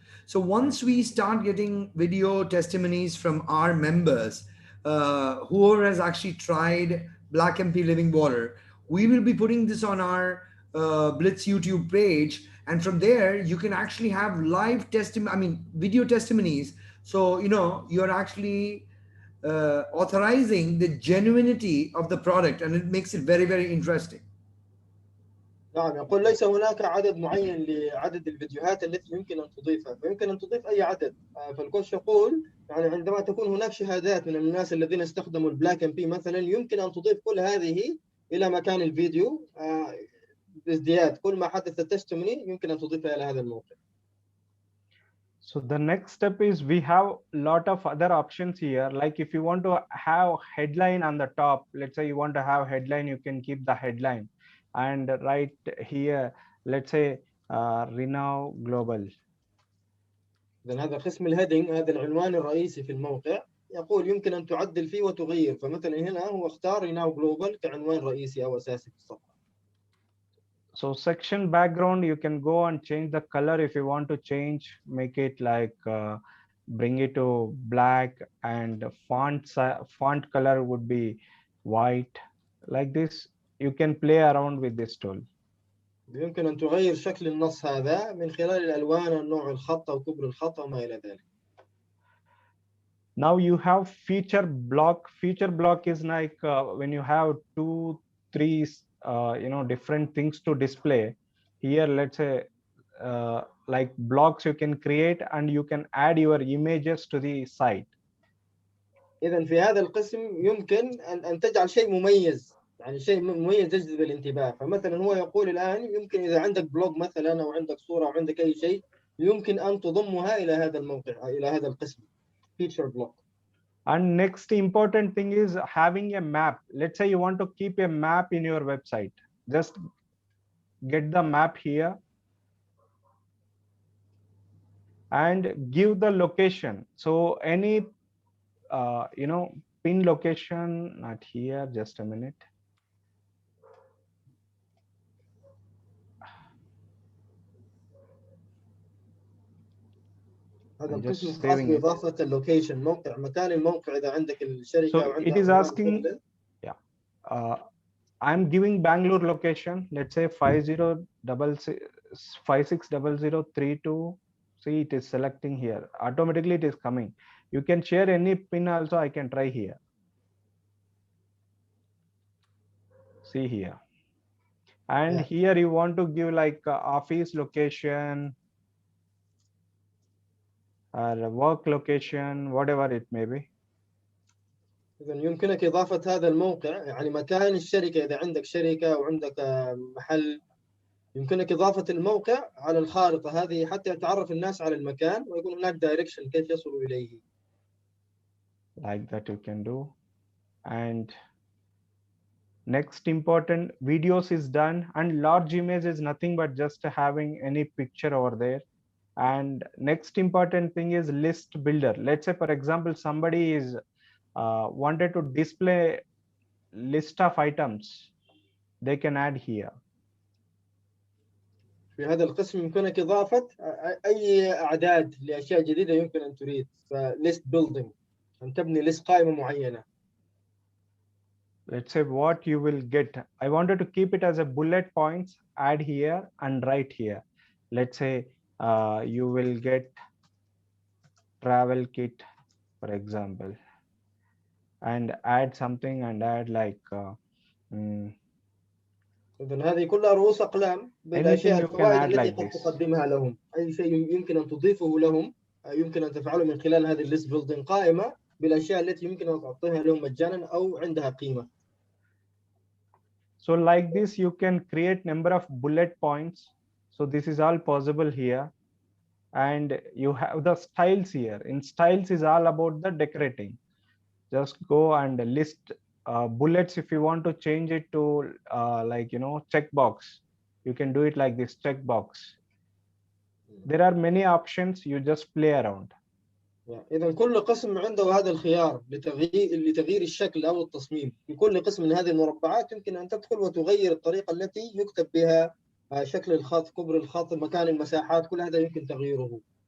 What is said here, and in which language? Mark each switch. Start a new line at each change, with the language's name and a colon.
English: So once we start getting video testimonies from our members, whoever has actually tried Black MP Living Water, we will be putting this on our Blitz YouTube page. And from there, you can actually have live video testimonies. So, you know, you're actually authorizing the genuinity of the product, and it makes it very, very interesting.
Arabic: نعم، يقول ليس هناك عدد معين لعدد الفيديوهات التي يمكن أن تضيفها، فيمكن أن تضيف أي عدد. فالكوتش يقول يعني عندما تكون هناك شهادات من الناس الذين استخدموا البلاك ام بي مثلا، يمكن أن تضيف كل هذه إلى مكان الفيديو بازدياد. كل ما حدث تستموني يمكن أن تضيفها إلى هذا الموقع.
English: So the next step is we have a lot of other options here. Like if you want to have headline on the top, let's say you want to have headline, you can keep the headline. And right here, let's say Renow Global.
Arabic: إذن هذا قسم الهيدنج، هذا العنوان الرئيسي في الموقع، يقول يمكن أن تعدل فيه وتغير. فمثلا هنا هو اختار ريناو جلوبال كعنوان رئيسي أو أساسي في الصفحة.
English: So section background, you can go and change the color if you want to change, make it like bring it to black, and font color would be white. Like this, you can play around with this tool.
Arabic: يمكن أن تغير شكل النص هذا من خلال الألوان، نوع الخط أو كبر الخط وما إلى ذلك.
English: Now you have feature block. Feature block is like when you have 2, 3 different things to display. Here, let's say like blocks you can create and you can add your images to the site.
Arabic: إذن في هذا القسم يمكن أن تجعل شيء مميز، يعني شيء مميز يجذب الانتباه. فمثلا هو يقول الآن يمكن إذا عندك بلوج مثلا أو عندك صورة أو عندك أي شيء، يمكن أن تضمها إلى هذا الموقع، إلى هذا القسم feature block.
English: And next important thing is having a map. Let's say you want to keep a map in your website. Just get the map here and give the location. So any pin location, not here, just a minute.
Arabic: هذا القسم خاص بإضافة اللوكيشن، موقع مكان الموقع إذا عندك الشركة.
English: So it is asking, I'm giving Bangalore location. Let's say 560032. See, it is selecting here. Automatically it is coming. You can share any pin also. I can try here. See here. And here you want to give like office location or work location, whatever it may be.
Arabic: إذن يمكنك إضافة هذا الموقع، يعني مكان الشركة إذا عندك شركة أو عندك محل، يمكنك إضافة الموقع على الخارطة هذه حتى يتعرف الناس على المكان ويكون هناك دايركشن كيف يصلوا إليه.
English: Like that you can do. And next important, videos is done, and large image is nothing but just having any picture over there. And next important thing is list builder. Let's say for example somebody is wanted to display list of items, they can add here.
Arabic: في هذا القسم يمكنك إضافة أي أعداد لأشياء جديدة يمكن أن تريد. فليست
English: building،
Arabic: أن تبني ليست قائمة معينة.
English: Let's say what you will get. I wanted to keep it as a bullet points, add here and write here. Let's say you will get travel kit, for example, and add something and add like
Arabic: إذن هذه كلها رؤوس أقلام بالأشياء الفوائد التي قد تقدمها لهم. أي شيء يمكن أن تضيفه لهم يمكن أن تفعله من خلال هذه الليست بيلدينج، قائمة بالأشياء التي يمكن أن تعطيها لهم مجانا أو عندها قيمة.
English: So like this, you can create number of bullet points. So this is all possible here. And you have the styles here. In styles is all about the decorating. Just go and list bullets. If you want to change it to like, you know, checkbox, you can do it like this, checkbox. There are many options. You just play around.
Arabic: إذا كل قسم عنده هذا الخيار لتغيير الشكل أو التصميم. في كل قسم من هذه المربعات يمكن أن تدخل وتغير الطريقة التي يكتب بها شكل الخط، كبر الخط، مكان المساحات، كل هذا يمكن تغييره.